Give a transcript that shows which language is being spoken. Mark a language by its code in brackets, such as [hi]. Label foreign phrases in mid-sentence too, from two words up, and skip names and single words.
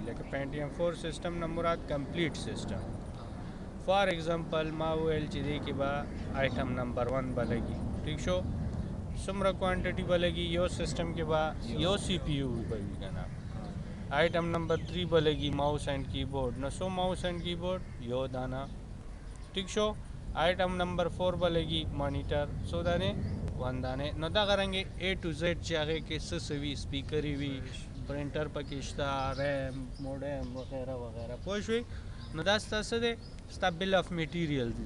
[ps] لکه پینټیم 4 سسټم نه مراد [en] complete system. for example [ps] ما وویل چې دې کې به [en] item number [ps] 1 به لګي. ٹھیک شو. څومره کوانټټي به لګي؟ یو سسټم کې به یو سی پی یو به وي که نه. [en] item number [ps] 3 به لګي [en] mouse and keyboard. [ps] نو څو [en] mouse and keyboard? [ps] یو دانه. ٹھیک شو. [en] item number [ps] 4 به لګي مانیټر. څو دانې؟ 1 دانې. نو دغه رنګې [en] A to Z [ps] چې هغې کې څه وي سپیکرې وي پرنټر پکې شته ریم موډم وغیره وغیره. پوه شوې؟ نو دا ستا څه دی؟ ستا [en] bill of material [ps] دي.